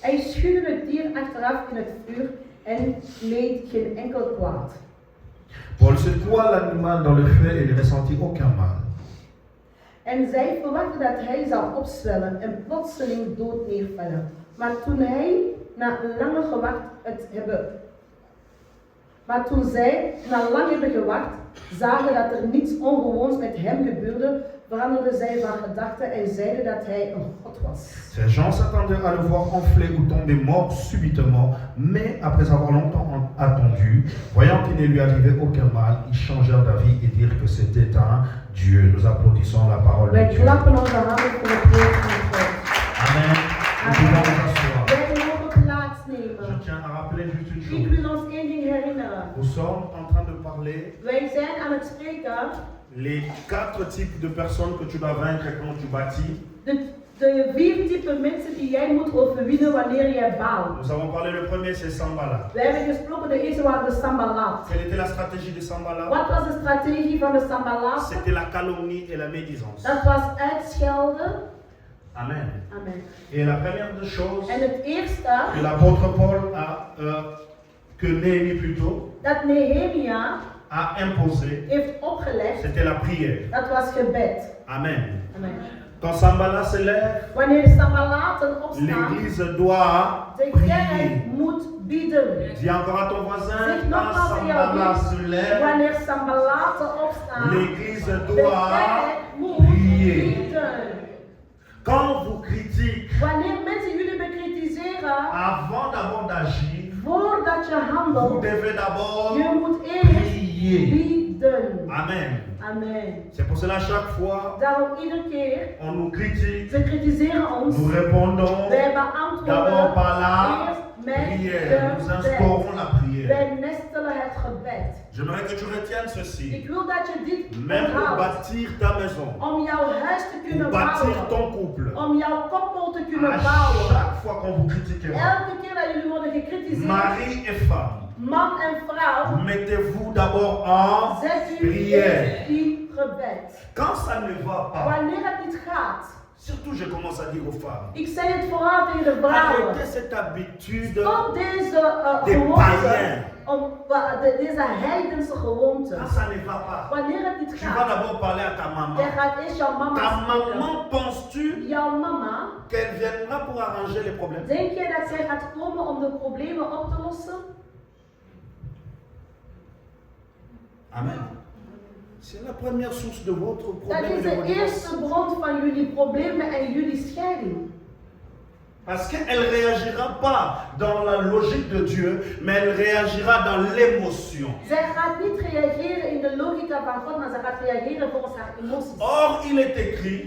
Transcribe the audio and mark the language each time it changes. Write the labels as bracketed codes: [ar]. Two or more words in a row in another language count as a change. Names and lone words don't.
[nl] Hij schudde het dier achteraf in het vuur en leed geen enkel kwaad. [fr] Paul secoua l'animal dans le feu et ne ressentit aucun mal. [nl] En zij verwachtte dat hij zou opzwellen en plotseling dood neervallen. Maar toen hij na lange gewacht het hebben... Maar toen zij na lang hebben gewacht, zagen dat er niets ongewoons met hem gebeurde, veranderden zij van gedachten en zeiden dat hij een god was. [fr] Ces gens s'attendaient à le voir enfler ou tomber mort subitement, mais après avoir longtemps attendu, voyant qu'il ne lui arrivait aucun mal, ils changèrent d'avis et dirent que c'était un Dieu. Nous applaudissons la parole de [nl] Wij [fr] Dieu. [nl] klappen onze handen voor het woord van God. Amen. [fr] Nous pouvons nous asseoir. [nl] Wij mogen [fr] Je [nl] plaatsnemen. [fr] tiens à rappeler juste une [nl] Ik [fr] chose. [nl] wil ons één ding herinneren. [fr] Nous sommes en train de parler [nl] Wij zijn aan het spreken [fr] les 4 types de personnes que tu dois vaincre quand tu bâtis. [nl] de 4 typen mensen die jij moet overwinnen wanneer jij bouwt. [fr] Nous avons parlé, le premier c'est Sanballat. [nl] We hebben gesproken, de eerste waren de Sambalat. [fr] Quelle était la stratégie de Sanballat? [nl] Wat was de strategie van de Sambalat? [fr] C'était la calomnie et la médisance. [nl] Dat was uitschelden. Amen. Amen. [fr] Et la première des choses [nl] En het eerste, [fr] que l'apôtre Paul que Néhémie plutôt, [nl] dat Nehemia [fr] a imposé, [nl] heeft opgelegd, [fr] c'était la prière. [nl] dat was gebed. Amen. Amen. [fr] Quand Sanballat se lève, [nl] Wanneer Sambalaten opstaan, [fr] l'église doit [nl] de [fr] prier. [nl] kerk moet bidden. [fr] Dis encore à ton voisin, [nl] Zeg [fr] quand [nl] nogmaals aan jouw [fr] Sanballat se [nl] vriend, [fr] lève, [nl] wanneer Sambalaten opstaan, [fr] l'église [nl] de [fr] doit [nl] kerk moet [fr] prier. [nl] bidden. [fr] Quand vous critiquez, [nl] Wanneer mensen jullie bekritiseren, [fr] avant d'abord d'agir, [nl] voordat je [fr] vous [nl] handelt, [fr] devez d'abord [nl] je moet eerst [fr] prier. [nl] bidden. Amen. Amen. [fr] C'est pour cela chaque fois, [nl] Daarom iedere keer, [fr] on nous critique, [nl] ze kritiseren ons, [fr] nous répondons [nl] wij [fr] d'abord [nl] beantwoorden [fr] par la [nl] eerst met [fr] prière. Nous [nl] gebed. [fr] instaurons la prière. [nl] Wij nestelen het gebed. [fr] J'aimerais que tu retiennes [nl] Ik [fr] ceci. [nl] wil dat je dit [fr] Même pour [nl] onthoudt. [fr] bâtir ta maison, [nl] Om jouw huis te [fr] pour [nl] kunnen [fr] bâtir [nl] bouwen. [fr] ton couple, [nl] Om jouw koppel te kunnen [fr] à [nl] bouwen. [fr] chaque fois qu'on vous critiquera, [nl] Elke keer dat jullie worden gekritiseerd, [fr] mari et femme, [nl] man en vrouw, [fr] mettez-vous d'abord en [nl] zet u [fr] prière. [nl] eerst in gebed. [fr] Quand ça ne va pas, [nl] Wanneer het niet gaat, [fr] surtout je commence à dire aux femmes, [nl] ik zeg het vooral tegen de vrouwen. [fr] arrêtez cette habitude [nl] Stop deze [fr] des [nl] gewoonte, [fr] païens. [nl] deze heidense gewoonte. [fr] Quand ça ne va pas, [nl] Wanneer het niet [fr] tu vas [nl] gaat, [fr] d'abord parler à ta maman. [nl] jij gaat eerst jouw [fr] Ta [nl] mama spreken. [fr] maman, penses-tu [nl] Jouw mama, [fr] qu'elle viendra pour arranger les problèmes? [nl] denk jij dat zij gaat komen om de problemen op te lossen? Amen. [fr] C'est la première source de votre [nl] Dat [fr] problème. [nl] is [fr] et de [nl] de [fr] vos [nl] eerste [fr] divorces. [nl] bron van jullie problemen en jullie scheiding. [fr] Parce qu'elle ne réagira pas dans la logique de Dieu, mais elle réagira dans l'émotion. [nl] Zij gaat niet reageren in de logica van God, maar zij gaat reageren volgens haar emoties. [fr] Or, il est écrit